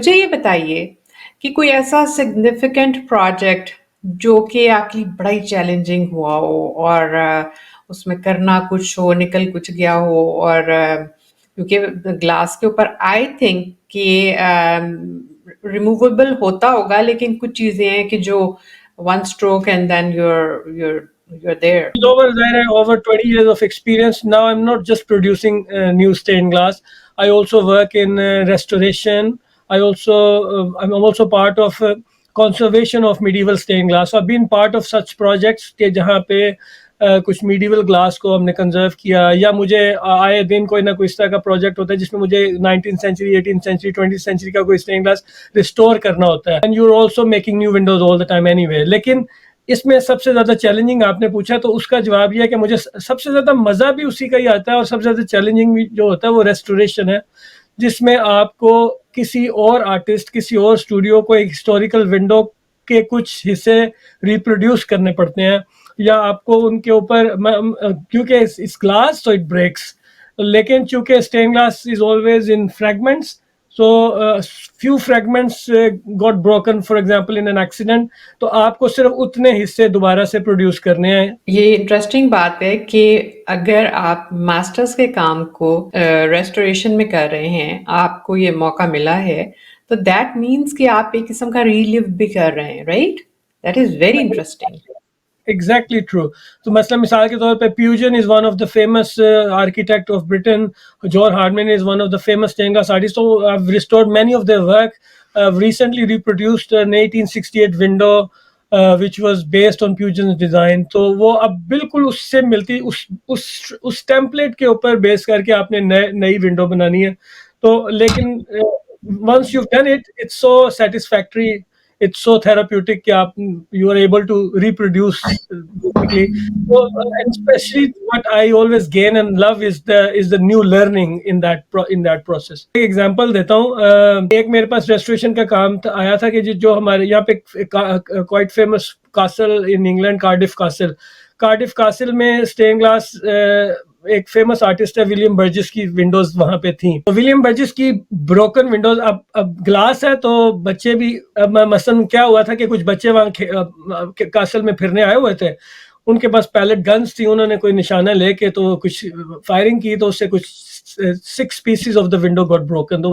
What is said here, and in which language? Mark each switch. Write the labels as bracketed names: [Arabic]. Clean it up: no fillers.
[Urdu] مجھے یہ بتائیے کہ کوئی ایسا سگنیفیکنٹ پروجیکٹ جو کہ آپ کے لیے بڑا ہی چیلنجنگ ہوا ہو اور اس میں کرنا کچھ ہو، نکل کچھ گیا ہو، اور کیونکہ گلاس کے اوپر آئی تھنک کہ ریموویبل ہوتا ہوگا، لیکن کچھ چیزیں ہیں کہ جو [English] One stroke and then you're there. Over 20 years of experience now, I'm not just producing new stained glass. I also work in restoration. I'm also part of conservation of medieval stained glass. So I've been part of such projects [Urdu] کہ جہاں پہ کچھ medieval glass کو ہم نے conserve کیا, یا مجھے آئے دن کوئی نہ کوئی اس طرح کا پروجیکٹ ہوتا ہے جس میں مجھے 19th century 18th century 20th century کا کوئی اسٹینڈ گلاس ریسٹور کرنا ہوتا ہے. [English] And you are also making new windows all the time anyway. [Urdu] لیکن اس میں سب سے زیادہ چیلنجنگ آپ نے پوچھا تو اس کا جواب یہ ہے کہ مجھے سب سے زیادہ مزہ بھی اسی کا ہی آتا ہے, اور سب سے زیادہ چیلنجنگ بھی جو ہوتا ہے وہ ریسٹوریشن ہے, جس میں آپ کو کسی اور آرٹسٹ, کسی اور اسٹوڈیو کو ایک ہسٹوریکل ونڈو کے کچھ حصے ریپروڈیوس کرنے پڑتے ہیں, یا آپ کو ان کے اوپر, کیونکہ اس گلاس تو [English] it breaks, [Urdu] لیکن چونکہ [English] stain glass is always in fragments, so few fragments got broken for example in an accident, [Urdu] تو آپ کو صرف اتنے حصے دوبارہ سے پروڈیوس کرنے ہیں. یہ انٹرسٹنگ بات ہے کہ اگر آپ ماسٹرز کے کام کو ریسٹوریشن میں کر رہے ہیں, آپ کو یہ موقع ملا ہے, تو دیٹ مینس کہ آپ ایک قسم کا ریلیو بھی کر رہے ہیں, right? [English] That is very interesting. Exactly true. [Urdu] تو مثلا مثال کے طور پہ [English] Pugin is one of the famous architect of Britain. John Hardman is one of the famous stained glass artists. So I've restored many of their work. I've recently reproduced an 1868 window which was based on Pugin's design. [Urdu] تو وہ اب بالکل اس سے ملتی, اس template کے اوپر بیس کر کے آپ نے نئی ونڈو بنانی ہے. [English] تو لیکن once you've done it, it's so satisfactory, it's so therapeutic کہ آپ you are able to reproduce basically. So, and especially what I always gain and love is the new learning in that process. [Urdu] ایک example دیتا ہوں. ایک میرے پاس restoration کا کام آیا تھا کہ جو ہمارے یہاں پہ quite famous castle in England, Cardiff castle میں اسٹین گلاس ایک فیمس آرٹسٹ ہے ولیم برجس کی ونڈوز وہاں پہ تھیں. تو ولیم برجس کی بروکن ونڈوز, اب گلاس ہے تو بچے بھی, مثلا کیا ہوا تھا کہ کچھ بچے وہاں کاسل میں پھرنے آئے ہوئے تھے, ان کے پاس پیلٹ گنز تھی, انہوں نے کوئی نشانہ لے کے تو کچھ فائرنگ کی, تو اس سے کچھ 6 pieces [English] Of the window got broken.